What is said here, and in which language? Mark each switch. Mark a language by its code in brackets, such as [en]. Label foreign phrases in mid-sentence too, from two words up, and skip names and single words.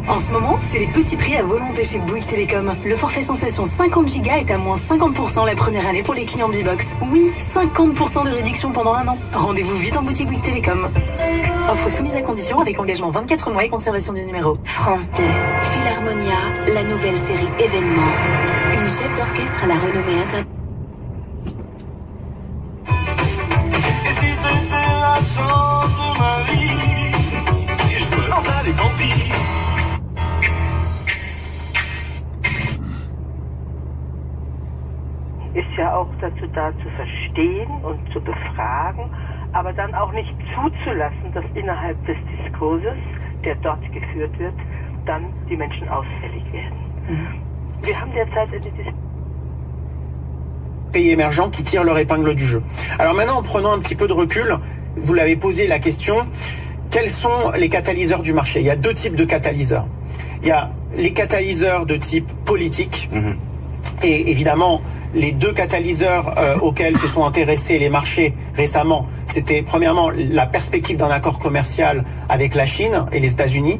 [fr] En ce moment, c'est les petits prix à volonté chez Bouygues Télécom. Le forfait sensation 50 Go est à moins 50% la première année pour les clients B-Box. Oui, 50% de réduction pendant 1 an. Rendez-vous vite en boutique Bouygues Télécom. Offre soumise à condition avec engagement 24 mois et conservation du numéro. France 2, Philharmonia, la nouvelle série Événement. Une chef d'orchestre à la renommée internationale. [de] Ist ja auch dazu da, zu verstehen und zu befragen, aber dann auch nicht zuzulassen, dass innerhalb des Diskurses, der dort geführt wird, dann die Menschen ausfällig werden. Wir haben derzeit eine Diskussion. [fr] Pays émergents qui tirent leur épingle du jeu. Alors maintenant, en prenant un petit peu de recul, vous l'avez posé la question, quels sont les catalyseurs du marché? Il y a 2 types de catalyseurs. Il y a les catalyseurs de type politique, et évidemment, les 2 catalyseurs auxquels se sont intéressés les marchés récemment, c'était premièrement la perspective d'un accord commercial avec la Chine et les États-Unis.